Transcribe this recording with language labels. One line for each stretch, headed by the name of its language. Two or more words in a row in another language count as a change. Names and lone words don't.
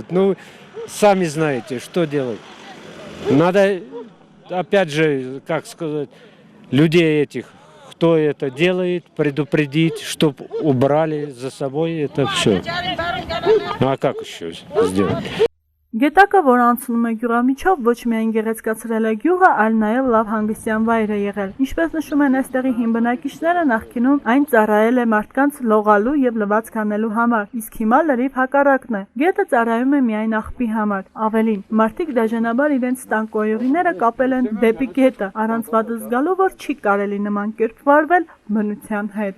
Russian: Ну, сами знаете, что делать. Надо, опять же, как сказать, людей этих, кто это делает, предупредить, чтобы убрали за собой это все. А как еще сделать?
Armenian: Գետակը, որ անցնում է գյուղամիջով, ոչ միայն գեղեցկացրել է գյուղը, այլ նաև լավ հանգստյան վայր է եղել։ Ինչպես նշում են այստեղի հին բնակիչները, նախկինում այն ծառայել է մարդկանց լողալու եւ լվացք անելու համար, իսկ հիմա լրիվ հակառակն է։ Գետը ծառայում է միայն աղբի համար։ Ավելին, մարդիկ դաժանաբար իրենց տան կոյուղիները կապել են դեպի գետը, առանց վատ զգալու, որ չի կարելի նման կերպ վարվել բնության հետ։